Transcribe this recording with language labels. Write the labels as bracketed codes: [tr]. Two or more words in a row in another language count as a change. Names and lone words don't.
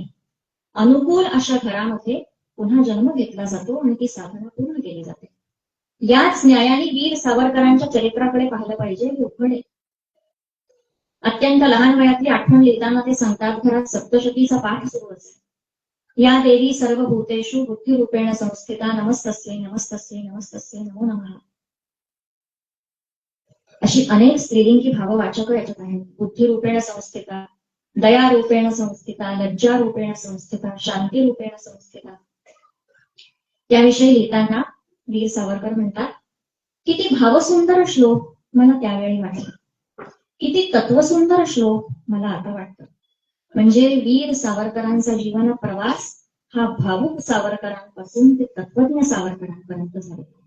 [mr] अनुकूल अशा घरामध्ये पुन्हा जन्म घेतला जातो आणि ती साधना पूर्ण केली जाते. याच न्यायाने वीर सावरकरांच्या चरित्राकडे पाहिलं पाहिजे. हे उघड आहे. अत्यंत लहान वयातली आठवण लिहिताना ते सांगतात, घरात सप्तशतीचा पाठ सुरू असे. [sa] या देवी सर्व भूतेषु बुद्धिरूपेण संस्थिता नमस्तस्यै नमस्तस्यै नमस्तस्यै नमो नमः. [mr] अशी अनेक स्त्रीलिंगी भाववाचक याच्यात आहेत. [sa] बुद्धिरूपेण संस्थिता, दयारूपेण संस्थिता, लज्जारूपेण संस्थिता, शांतीरूपेण संस्थिता. [mr] त्याविषयी लिहिताना वीर सावरकर म्हणतात, किती भावसुंदर श्लोक मला त्यावेळी वाटले, किती तत्वसुंदर श्लोक मला आता वाटतं. म्हणजे वीर सावरकरांचा जीवन प्रवास हा भावुक सावरकरांपासून ते तत्वज्ञ सावरकरांपर्यंत झाला.